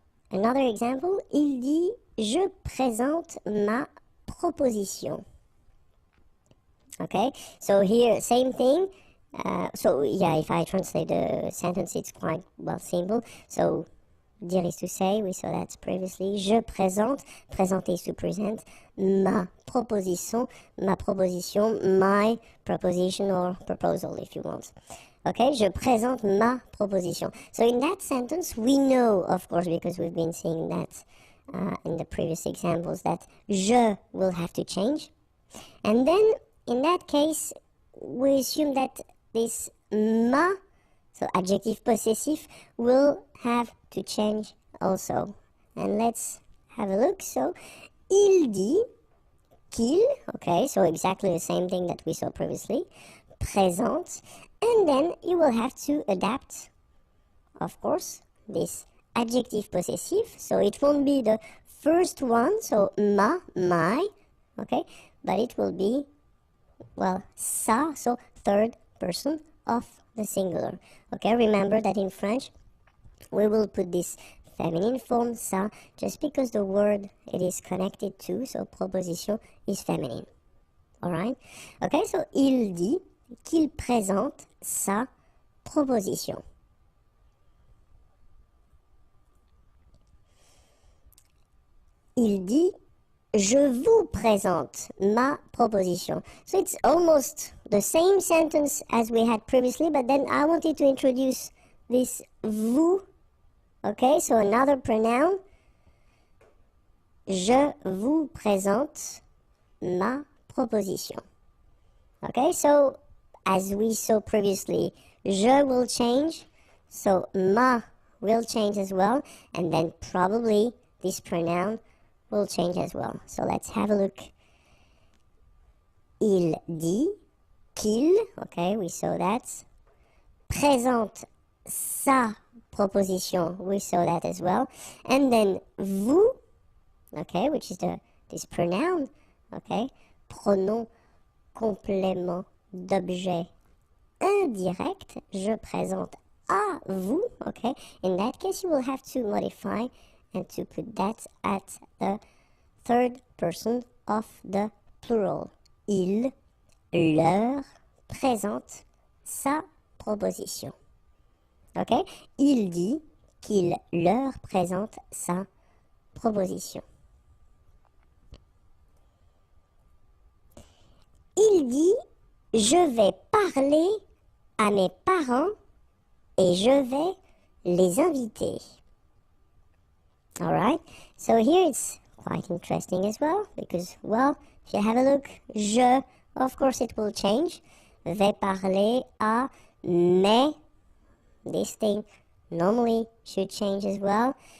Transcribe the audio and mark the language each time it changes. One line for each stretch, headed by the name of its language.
English: Another example,
French: il dit, je présente ma proposition.
English: Okay, so here, same thing. So yeah, if I translate the sentence, it's quite, well, simple. So, dire is to say, we saw that previously.
French: Je présente,
English: présenter is to present,
French: ma proposition,
English: my proposition or proposal if you want.
French: Okay, je présente ma proposition.
English: So in that sentence, we know, of course, because we've been seeing that in the previous examples, that je will have to change. And then, in that case, we assume that this ma, so adjective possessive, will have to change also. And let's have a look. So,
French: il dit qu'il,
English: okay, so exactly the same thing that we saw previously, présente, and then you will have to adapt, of course, this adjective possessive, so it won't be the first one, so ma, my, okay, but it will be, well, ça, so third person of the singular. Okay, remember that in French, we will put this feminine form, ça, just because the word it is connected to, so proposition is feminine. Alright? Okay, so
French: il dit qu'il présente sa proposition. Il dit, je vous présente ma proposition.
English: So it's almost the same sentence as we had previously, but then I wanted to introduce this vous Okay, so another pronoun.
French: Je vous présente ma proposition.
English: Okay, so as we saw previously, je will change, so ma will change as well, and then probably this pronoun will change as well. So let's have a look.
French: Il dit qu'il,
English: okay, we saw that.
French: Présente sa proposition,
English: we saw that as well. And then vous, okay, which is this pronoun, okay,
French: pronom complément d'objet indirect, je présente à vous,
English: okay. In that case, you will have to modify and to put that at the third person of the plural.
French: Il leur présente sa proposition. Okay? Il dit qu'il leur présente sa proposition. Il dit je vais parler à mes parents et je vais les inviter.
English: Alright, so here it's quite interesting as well because, well, if you have a look, je, of course it will change.
French: Vais parler à mes,
English: this thing normally should change as well.